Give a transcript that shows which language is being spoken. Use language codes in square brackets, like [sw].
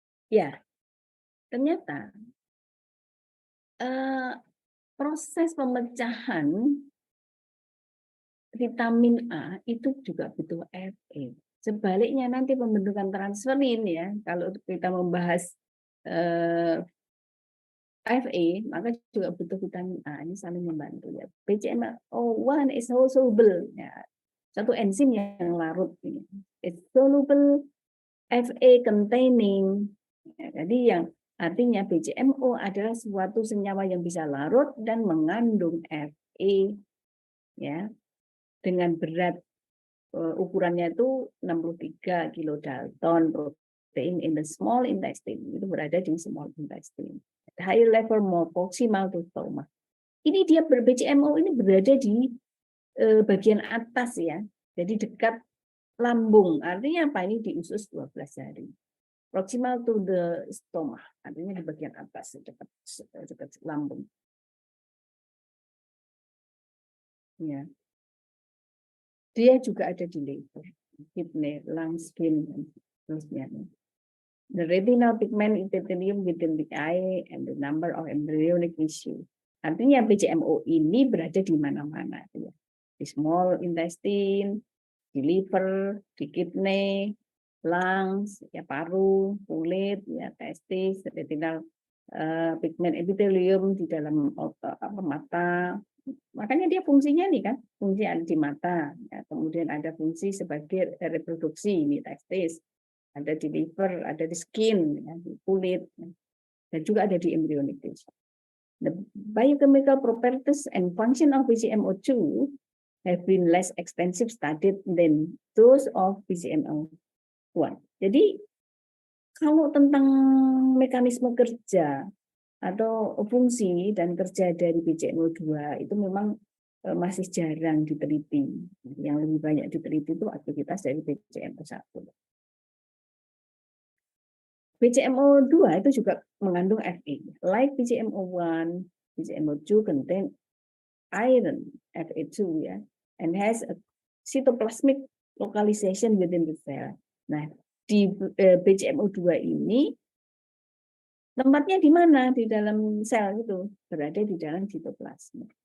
[id] Ya, ternyata proses pemecahan vitamin A itu juga butuh Fe. Sebaliknya nanti pembentukan transferin ya, kalau kita membahas Fe, maka juga butuh vitamin A. Ini saling membantu ya. [en] BCMO1 is soluble [id] ya. Satu enzim yang larut ini. [en] It's soluble Fe containing. [id] Ya, jadi yang artinya BCMO adalah suatu senyawa yang bisa larut dan mengandung Fe ya. Dengan berat ukurannya itu [en] 63 kilodalton protein in the small intestine. [id] Itu berada di [en] small intestine. Higher level more proximal to stomach. [id] Ini dia BCMO ini berada di bagian atas ya. Jadi dekat lambung. Artinya apa? Ini di usus 12 hari. [en] Proximal to the stomach. [id] Artinya di bagian atas dekat lambung. Ya. Dia juga ada di liver, kidney, lung, skin, dan seterusnya. [en] The retinal pigment epithelium within the eye and the number of embryonic tissue. [id] Artinya BCMO ini berada di mana-mana. Ya. Di small intestine, di liver, di kidney, lungs, ya paru, kulit, ya testis, retinal pigment epithelium di dalam mata. Makanya dia fungsinya nih kan, fungsi ada di mata, ya. Kemudian ada fungsi sebagai reproduksi, ini testis, ada di liver, ada di skin, ya, di kulit, ya. Dan juga ada di embryonic tissue. [en] The biochemical properties and function of BCMO2 have been less extensive studied than those of BCMO1. [id] Jadi kalau tentang mekanisme kerja atau fungsi dan kerja dari BCMO2 itu memang masih jarang diteliti. Yang lebih banyak diteliti itu aktivitas dari BCMO1. BCMO2 itu juga mengandung Fe. [en] Like BCMO1, BCMO2 contain iron, Fe2 ya, and has a cytoplasmic localization within the cell. [id] Nah, di BCMO2 ini tempatnya di mana di dalam sel itu? Berada di dalam sitoplasma.